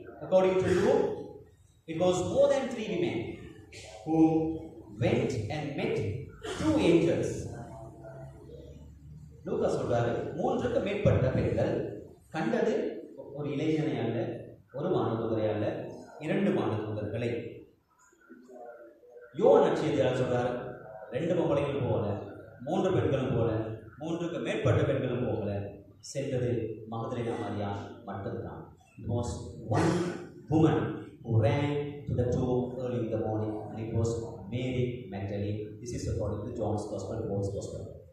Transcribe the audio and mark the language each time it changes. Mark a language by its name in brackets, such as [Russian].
[English] According to Luke, it was more than 3 women who went and met 2 angels. [Tamil] லூக்கா சொல்றாரு, 3க்கு மேற்பட்ட பெண்கள் கண்டது ஒரு இளைஞனை அல்ல, ஒரு வானதூதரை அல்ல, 2 வானதூதர்களை. யோவான் நற்செய்தியாளர் சொல்றார், 2 பொம்பளைகளும் போகல, 3 பெண்களும் போகல, 3க்கு மேற்பட்ட பெண்களும் போகல, சென்றது மகதலேனா மரியாள் மட்டும்தான். [English] It was 1 woman who ran to the tomb early in the morning, and it was Mary Magdalene. This is according to John's Gospel, Paul's Gospel.